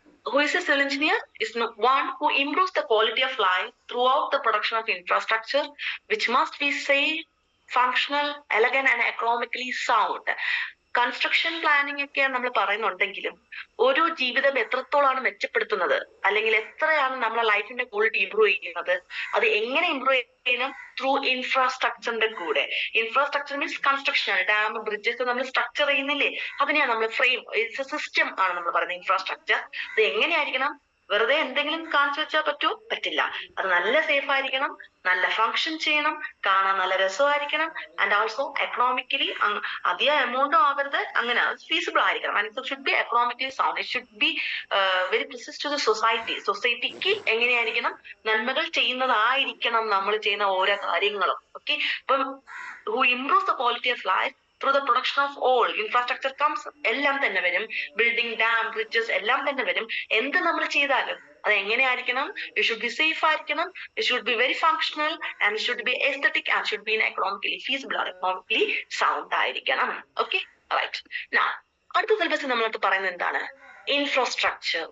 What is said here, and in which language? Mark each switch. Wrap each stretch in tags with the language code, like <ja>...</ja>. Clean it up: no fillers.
<en>who is a civil engineer is one who improves the quality of life throughout the production of infrastructure, which must be safe, functional, elegant and economically sound.</en> <ml>Construction planning ഒക്കെ നമ്മൾ പറയുന്നുണ്ടെങ്കിലും ഒരു ജീവിതം എത്രത്തോളാണ് മെച്ചപ്പെടുത്തുന്നത്, അല്ലെങ്കിൽ എത്രയാണ് നമ്മളെ ലൈഫിന്റെ ക്വാളിറ്റി ഇംപ്രൂവ് ചെയ്യുന്നത്, അത് എങ്ങനെ ഇംപ്രൂവ് ചെയ്യണം? ത്രൂ ഇൻഫ്രാസ്ട്രക്ചറിന്റെ കൂടെ. Infrastructure means construction, dam, bridges നമ്മൾ സ്ട്രക്ചർ ചെയ്യുന്നില്ലേ, അതിനെയാണ് നമ്മൾ ഫ്രെയിം, സിസ്റ്റം ആണ് നമ്മൾ പറയുന്നത് ഇൻഫ്രാസ്ട്രക്ചർ. അത് എങ്ങനെയായിരിക്കണം? വെറുതെ എന്തെങ്കിലും കാണിച്ചു വെച്ചാൽ പറ്റില്ല. അത് നല്ല സേഫ് ആയിരിക്കണം, നല്ല ഫങ്ഷൻ ചെയ്യണം, കാണാൻ നല്ല രസമായിരിക്കണം, ആൻഡ് ഓൾസോ എക്കണോമിക്കലി അധികം എമൗണ്ടും ആവരുത്, അങ്ങനെ ഫീസിബിൾ ആയിരിക്കണം.</ml> <en>And it should be economically sound. It should be very precise to the society.</en> <ml>സൊസൈറ്റിക്ക് എങ്ങനെയായിരിക്കണം? നന്മകൾ ചെയ്യുന്നതായിരിക്കണം നമ്മൾ ചെയ്യുന്ന ഓരോ കാര്യങ്ങളും.</ml> <en>okay, അപ്പം who improves the quality of life through the production of all infrastructure comes,</en> <ml>എല്ലാം തന്നെ വരും. ബിൽഡിംഗ്, ഡാം, ബ്രിഡ്ജസ് എല്ലാം തന്നെ വരും. എന്ത് നമ്മൾ ചെയ്താലും അത് എങ്ങനെയായിരിക്കണം?</ml> <en>It should be safe ആയിരിക്കണം, it should be very functional, and it should be aesthetic, and should be economically feasible or economically sound ആയിരിക്കണം. Okay, right.</en> <ml>നൗ അടുത്ത സിലബസ് നമ്മളടുത്ത് പറയുന്നത് എന്താണ്? ഇൻഫ്രാസ്ട്രക്ചർ.</ml>